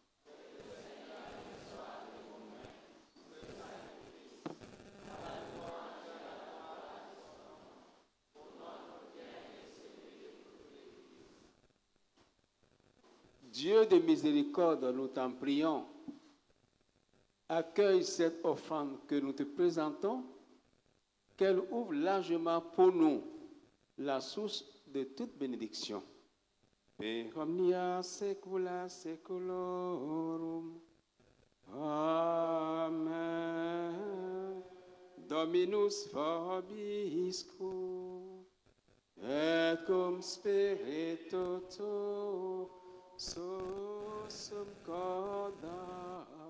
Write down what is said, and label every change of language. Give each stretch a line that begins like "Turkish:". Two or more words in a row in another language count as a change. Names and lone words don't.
French: Dieu de miséricorde, nous t'en prions, accueille cette offrande que nous te présentons, qu'elle ouvre largement pour nous la source de toute bénédiction.
Latin: Per omnia saecula saeculorum. Amen. Dominus vobiscum, et cum spiritu tuo, sum corda.